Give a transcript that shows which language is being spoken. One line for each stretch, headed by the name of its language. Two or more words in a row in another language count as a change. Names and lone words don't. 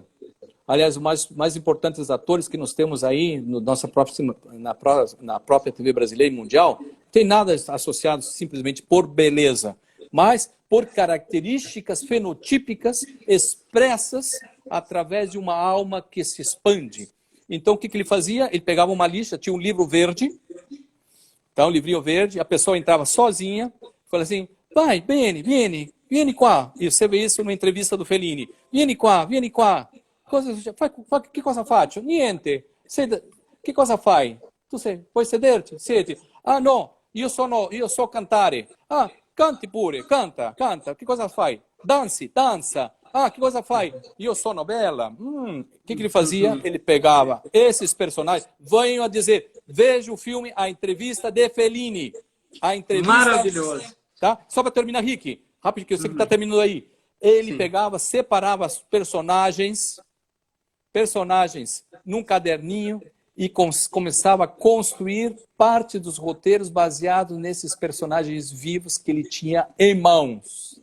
Portuguese: Aliás, os mais importantes atores que nós temos aí na própria TV brasileira e mundial, tem nada associado simplesmente por beleza, mas por características fenotípicas expressas através de uma alma que se expande. Então, o que ele fazia? Ele pegava uma lista, tinha um livro verde, tá, um livrinho verde, a pessoa entrava sozinha, falava assim: vai,
Italian: vieni qua.
Portuguese: E você vê isso numa entrevista do Fellini.
Italian: Vieni qua. Che cosa faccio? Niente. Che cosa fai? Puoi sederti? Siedi. Ah, no, io so cantare. Ah, canti pure, canta. Che cosa fai? Danza.
Portuguese: Ah, que coisa faz?
Italian: Io sono bella.
Portuguese: O que ele fazia? Ele pegava esses personagens, venham a dizer, veja o filme A Entrevista de Fellini. A entrevista... Maravilhoso. Tá? Só para terminar, Rick, rápido, que eu sei que está terminando aí. Ele pegava, separava os personagens num caderninho e começava a construir parte dos roteiros baseados nesses personagens vivos que ele tinha em mãos.